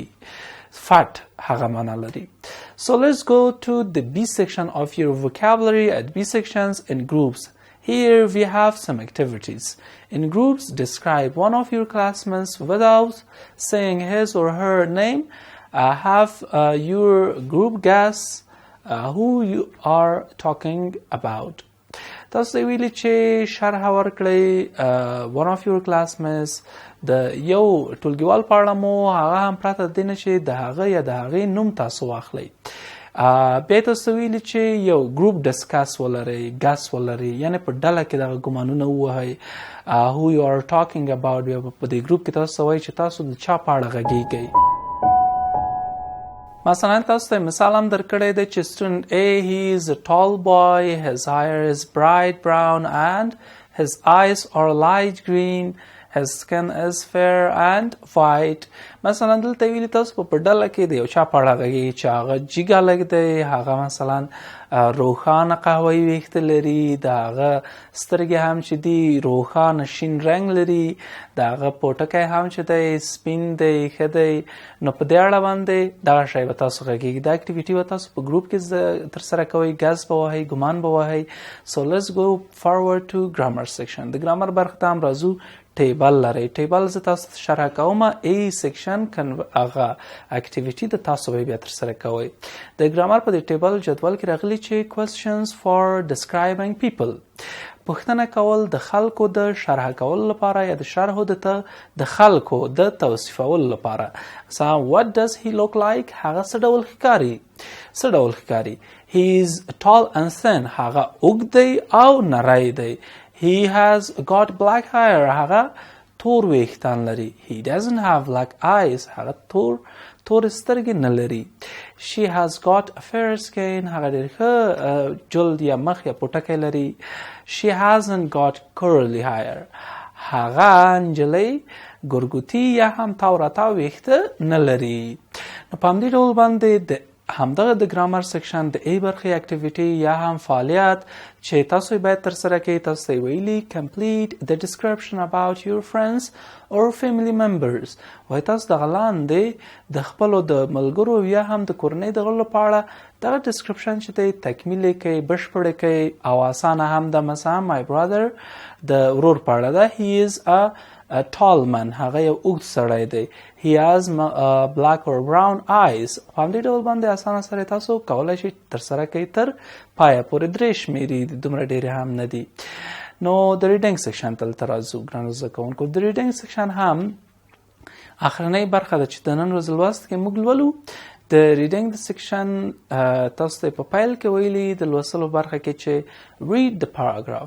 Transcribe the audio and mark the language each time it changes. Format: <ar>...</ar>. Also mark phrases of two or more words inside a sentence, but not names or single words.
<ps>fat هغه معنا لري.</ps> <en>So let's go to the B section of your vocabulary. At B sections in groups. Here we have some activities. In groups, describe one of your classmates without saying his or her name. Have your group guess who you are talking about.</en> <ps>تاسو ویلي چې شرح ورکړئ</ps> <en>one of your classmates</en> <ps>د یو ټولګیوال په اړه مو هغه هم پرته د دې نه چې د هغه یا د هغې نوم تاسو واخلئ. بیا تاسو ویلي چې یو ګروپ ډسکس ولرئ، ګس ولرئ، یعنې په ډله کې دغه ګمانونه ووهئ</ps> <en>who you are talking about.</en> <ps>بیا په دې ګروپ کې تاسو وایئ چې تاسو د چا په اړه غږیږئ. مثلا تاسو ته مثال هم درکړی دی چې</ps> <en>student A, he is a tall boy, his hair is bright brown and his eyes are light green, his skin is fair and white.</en> <ps>مثلا دلته ویلي تاسو په ډله کې د یو چا په اړه غږیږئ چې هغه جګه لږ دی، هغه مثلا روښانه قهوه‌ایي ویښته لري، د هغه سترګې هم چې دي روښانه شین رنګ لري، د هغه پوټکی هم چې دی سپین دی، ښه دی. نو په دې اړه باندې دغه شی به تاسو غږیږئ. دا اکټیویټي به تاسو په ګروپ کې ترسره کوئ، ګز به وهئ، ګمان به وهئ.</ps> <en>So let's go forward to grammar section.</en> <ps>د ګرامر برخه ته هم راځو. ټیبل لرئ. ټیبل زه تاسو شرح کوم.</ps> <en>A section</en> <ps>هغه اکټیویټي د تاسو به بیا ترسره کوئ. د ګرامر په دې ټیبل جدول کې راغلي چې</ps> <en>questions for describing people.</en> <ps>پوښتنه کول د خلکو د شرح کولو لپاره یا د شرحو د خلکو د توصیفولو لپاره. مثلا</ps> <en>what does he look like؟</en> <ps>هغه څه ډول ښکاري؟ څه ډول ښکاري؟</ps> <en>he is tall and thin.</en> <ps>هغه اوږد دی او نری دی.</ps> <en>He has got black hair.</en> <ps>هغه تور ویښتان لري.</ps> <en>He doesn't have black eyes.</en> <ps>هغه تور سترګې نه لري.</ps> <en>She has got a fair skin.</en> <ps>هغه ډېر ښه جلد یا مخ یا پوټکی لري.</ps> <en>She hasn't got curly hair.</en> <ps>هغه نجلۍ ګرګوتي یا هم تاو راتاو ویښته نه لري. نو په همدې ډول باندې د همدغه د ګرامر سیکشن د ای برخې اکټیویټي یا هم فعالیت چې تاسو یې باید ترسره کړئ، تاسو ته یې ویلي</ps> <en>complete the description about your friends or family members.</en> <ps>وایي تاسو دغه لاندې د خپلو د ملګرو یا هم د کورنۍ د غړو په اړه دغه ډسکرپشن چې دی تکمیل یې کوئ، بشپړ یې کوئ او اسانه هم ده. مثلا</ps> <en>my brother</en> <ps>د ورور په اړه ده.</ps> <en>He is a tall man.</en> <ps>هغه یو اوږد سړی دی.</ps> <en>He has black or brown eyes.</en> <ps>په همدې ډول باندې اسانه سره تاسو کولی شئ ترسره کوئ تر پایه پورې. 3 شمېرې دي، دومره ډېرې هم نه دي. نو د ریډینګ سیکشن ته دلته راځو ګرانو زده کوونکو. د ریډینګ سیکشن هم اخرنۍ برخه ده چې د نن ورځې لوست کې موږ لولو. د ریډینګ د سیکشن تاسو ته په پیل کې ویلي د لوستلو برخه کې چې</ps> <en>read the paragraph.</en>